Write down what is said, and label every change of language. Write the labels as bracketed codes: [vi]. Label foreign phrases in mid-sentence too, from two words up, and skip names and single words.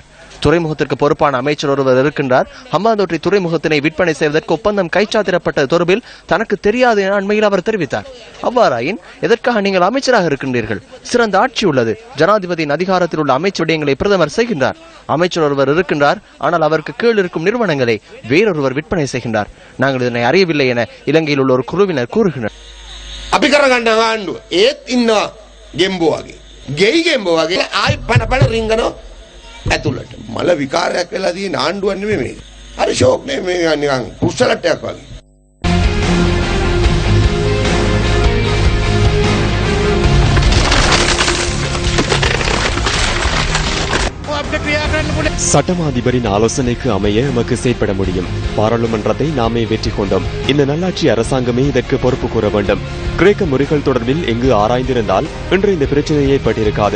[ta] துறைமுகத்திற்கு பொறுப்பான அமைச்சர் ஒருவர் இருக்கின்றார். ஹம்பாந்தோட்டை துறைமுகத்தினை விற்பனை செய்வதற்கு ஒப்பந்தம் கைச்சாத்திடப்பட்டது தொடர்பில் தனக்கு தெரியாது என அண்மையில் அவர் தெரிவித்தார். அவ்வாறாயின் எதற்காக நீங்கள் அமைச்சராக இருக்கின்றீர்கள்? சிறந்த ஆட்சி உள்ளது. ஜனாதிபதியின் அதிகாரத்தில் உள்ள அமைச்சர் விடயங்களை பிரதமர் செய்கின்றார். அமைச்சர் ஒருவர் இருக்கின்றார், ஆனால் அவருக்கு கீழ் இருக்கும் நிறுவனங்களை வேறொருவர் விற்பனை செய்கின்றார். நாங்கள் இதனை அறியவில்லை என இலங்கையில் உள்ள ஒரு குழுவினர் கூறுகின்றனர். [si] ඇතුළට මල විකාරයක් වෙලා තියෙන ආණ්ඩුවක් නෙමෙයි මේක. හරි ෂෝක් නේ මේ නිකන් කුස්සලට්ටයක් වගේ. [ta] சட்டமா அதிபரின் ஆலோசனைக்கு அமைய எமக்கு செயற்பட முடியும். பாராளுமன்றத்தை நாமே வெற்றி கொண்டோம். இந்த நல்லாட்சி அரசாங்கமே இதற்கு பொறுப்பு கூற வேண்டும். கிரேக்க முறைகள் தொடர்பில் எங்கு ஆராய்ந்திருந்தால் இன்று இந்த பிரச்சனை ஏற்பட்டிருக்காது.